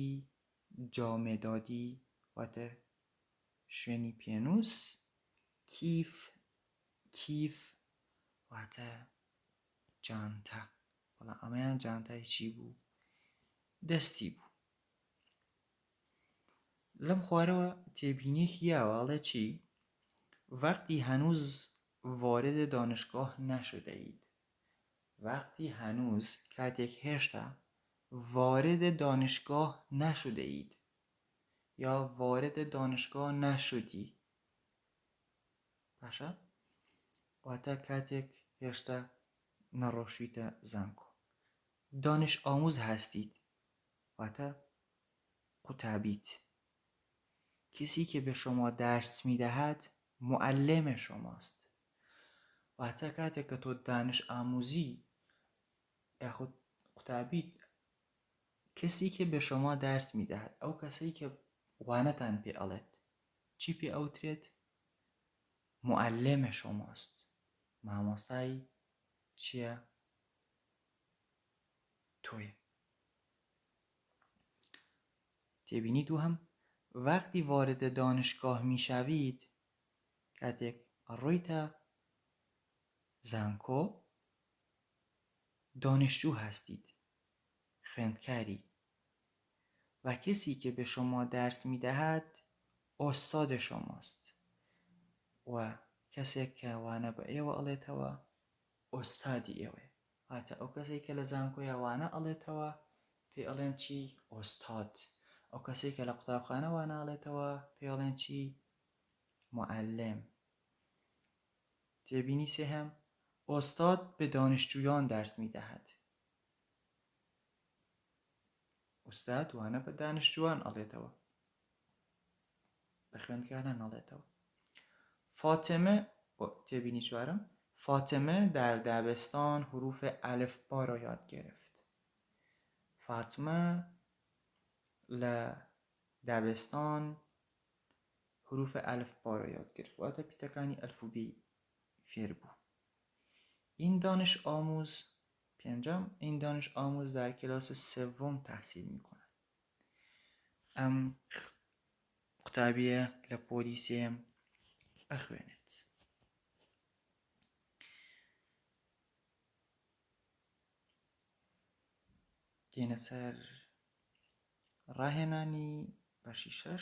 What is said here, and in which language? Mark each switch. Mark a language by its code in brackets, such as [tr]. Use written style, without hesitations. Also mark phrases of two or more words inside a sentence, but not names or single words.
[ckb] جامێدادی واتە شوێنی پێنووس. کیف. کیف واتە جانتە، بەڵام ئەمەیان جانتای چی بوو؟ دەستی بوو. لەم خوارەوە تێبینیەکی یاوەڵێ چی؟ [fa] وقتی هنوز وارد دانشگاه نشده اید. وقتی هنوز [ckb] کاتێک هێشتا [fa] وارد دانشگاه نشده اید یا وارد دانشگاه نشدی. [ckb] باشە؟ واتە کاتێک هێشتا نەڕۆشتویتە زانکۆ. [fa] دانش ئاموز هستید [ckb] واتە قوتابیت. [fa] کسی که به شما درس میدهد معلم شماست. [ckb] واتە کاتێک کە تۆ دانش ئاموزی یاخود قوتابیت، [fa] کسی که به شما درس میدهد [ckb] ئەو کەسەی کە وانەتان پێ ئەڵێت چی پێ ئەوترێت؟ [fa] معلم شماست. [ckb] مامۆستای چییە؟ تۆیە. تێبینی دووهەم، [fa] وقتی وارد دانشگاه میشوید، [ckb] کاتێک ڕۆیتە زانکۆ، [fa] دانشجو هستید، خوێندکاری، و کسی که به شما درس میدهد استاد شماست. [ckb] و کەسێک کە وانە بە ئێوە ئەڵێتەوە ئۆستادی ئێوەیە. هاتە ئەو کەسێک کە لە زانکۆیە وانە ئەڵێتەوە پێ ئەڵێن چی؟ ئۆستاد. ئەو کەسێک کە لە قوتابخانە وانە ئەڵێتەوە پێ ئەڵێن چی؟ معلم. تێبینی سێهەم، [fa] استاد به دانشجویان درس میدهد. [ckb] استاد وانە بە دانشجویان ئەڵێتەوە، بە خوێندکاران ئەڵێتەوە. فاطمه، تێبینی چوارم، [fa] فاطمه در دبستان حروف الفبا را یاد گرفت. فاطمه لە دبستان حروف الفبا را یاد گرفت. [ckb] واتە پیتەکانی ئەلفوبێی فێر بوو. [fa] این دانش آموز، پێنجەم، این دانش آموز در کلاس سوم تحصیل می‌کند. [ckb] ئەم قوتابیە لە پۆلی سێم ئەخوێنێت. دێنە سەر ڕاهێنانی بەشی 6.